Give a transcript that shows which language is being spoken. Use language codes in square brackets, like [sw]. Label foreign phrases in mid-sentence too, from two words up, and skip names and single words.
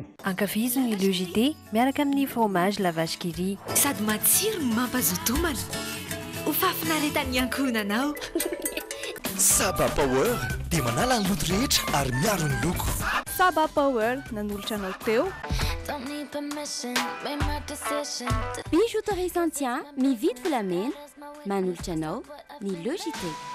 [mg] Ankafiziny le JT miaraka amin'ny fromage la vache qui rit. Sady matsiro mampazoto homana. Ho fafinaretan'ny ankohonanao. Saba Power dia manala ny loto rehetra ary miaro ny loko. Saba Power nanolotra anao teo. Tamin'ny Bijouterie Santian mividy volamena manolotra anao ny Logité.